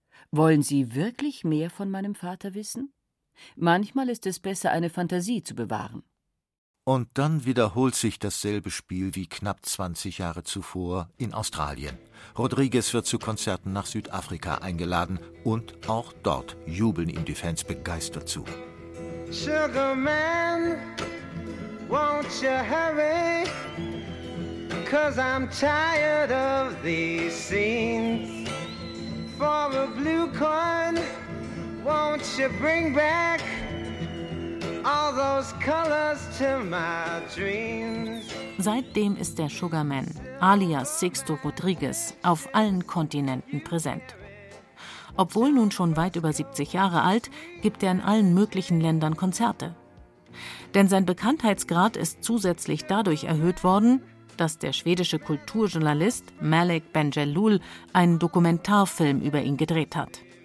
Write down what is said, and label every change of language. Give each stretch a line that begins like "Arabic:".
German: Wollen Sie wirklich mehr von meinem Vater wissen? Manchmal ist es besser, eine Fantasie zu bewahren. Und dann wiederholt sich dasselbe Spiel wie knapp 20 Jahre zuvor in Australien. Rodriguez wird zu Konzerten nach Südafrika eingeladen und auch dort jubeln ihm die Fans begeistert zu.
English: Sugar Man, won't you hurry? 'Cause I'm tired of these scenes. For a blue coin, won't you bring back all those colors to my dreams?
German: Seitdem ist der Sugar Man, alias Sixto Rodriguez, auf allen Kontinenten präsent. Obwohl nun schon weit über 70 Jahre alt, gibt er in allen möglichen Ländern Konzerte. Denn sein Bekanntheitsgrad ist zusätzlich dadurch erhöht worden, dass der schwedische Kulturjournalist Malik Bendjellul einen Dokumentarfilm über ihn gedreht hat.